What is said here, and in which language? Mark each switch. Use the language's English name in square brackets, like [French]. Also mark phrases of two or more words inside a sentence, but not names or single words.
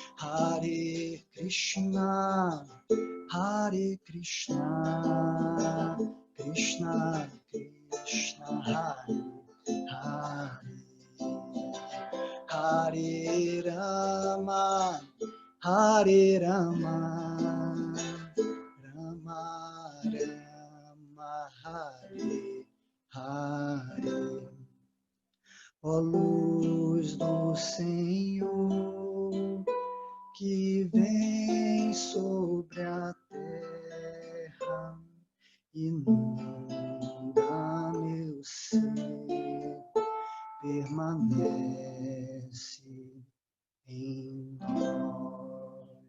[Sanskrit] हरे कृष्ण, हरे कृष्ण, कृष्ण कृष्ण, हरे हरे, हरे राम, हरे राम, राम राम, हरे हरे. [Portuguese] Ó luz do Senhor, que vem sobre a terra, inunda meu ser, permanece em nós.